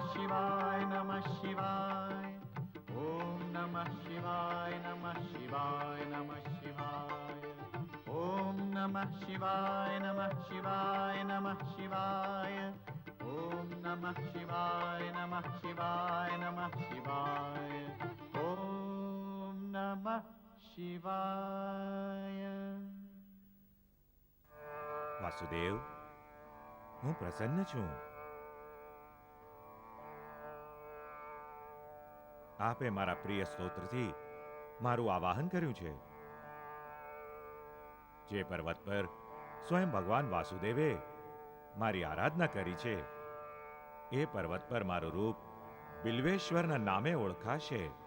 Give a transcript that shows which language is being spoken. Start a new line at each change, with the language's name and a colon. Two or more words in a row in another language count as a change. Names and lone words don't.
Sanskrit: शिवाय नमः शिवाय ॐ नमः शिवाय नमः शिवाय नमः शिवाय ॐ नमः शिवाय नमः शिवाय नमः शिवाय ॐ नमः शिवाय नमः शिवाय नमः शिवाय ॐ नमः शिवाय
Gujarati: વાસુદેવ, હું પ્રસન્ન છું. આપે મારા પ્રિય સ્તોત્રથી મારું આવાહન કર્યું છે. જે પર્વત પર સ્વયં ભગવાન વાસુદેવે મારી આરાધના કરી છે, એ પર્વત પર મારું રૂપ બિલ્વેશ્વરના નામે ઓળખાશે.